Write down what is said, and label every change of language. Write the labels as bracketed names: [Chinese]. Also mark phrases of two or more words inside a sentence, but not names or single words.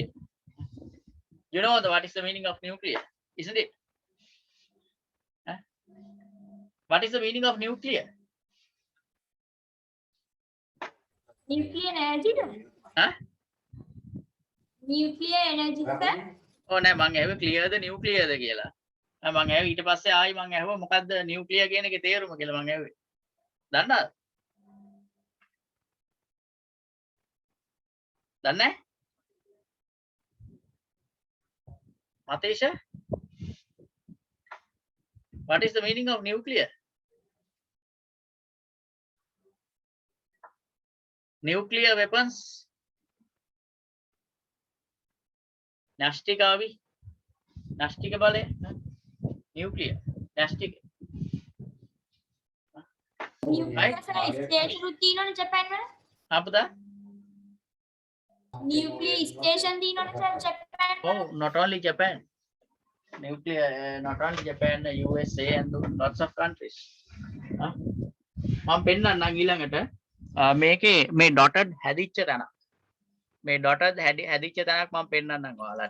[English] You know what is the meaning of nuclear, isn't it? Huh? What is the meaning of nuclear? nuclear energy Huh? nuclear energy sir. [Sinhala] Oh නෑ මං ඇහුවේ clear ද nuclear ද කියලා. මං ඇහුවේ ඊට පස්සේ ආයි මං ඇහුවා මොකද්ද nuclear කියන එකේ තේරුම කියලා මං ඇහුවේ. දන්නවද? දන්නේ? [English] Matisha? What is the meaning of nuclear? Nuclear weapons? [Sinhala] න්‍යෂ්ටික බලේ? [English] Nuclear. Nashtika. nuclear station [Sinhala] උත් තියෙනවනේ ජපාන් වල. Apa [English] nuclear station [Sinhala] තියෙනවනේ sir ජපාන් වල. [English] Oh, not only Japan. Nuclear, not only Japan, USA and lots of countries. [Sinhala] මම පෙන්නන්නම් ඊළඟට මේකේ මේ dotted හැදිච්ච තැන. මේ dotted හැදිච්ච තැනක් මම පෙන්නන්නම් ඔයාලට.